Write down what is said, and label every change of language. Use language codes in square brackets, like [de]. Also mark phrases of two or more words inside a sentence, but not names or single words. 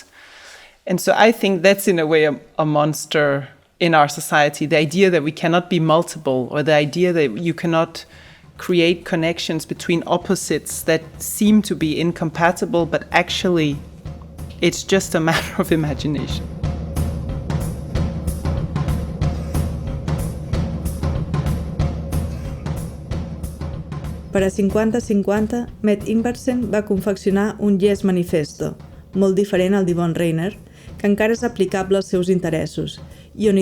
[en] And so I think that's in a way a monster in our society, the idea that we cannot be multiple, or the idea that you cannot create connections between opposites that seem to be incompatible, but actually it's just a matter of imagination. [ca] Per a 50-50, Mette Ingvartsen va confeccionar un Yes Manifesto, molt diferent al d'Yvonne Rainer, que encara és aplicable als seus interessos, i on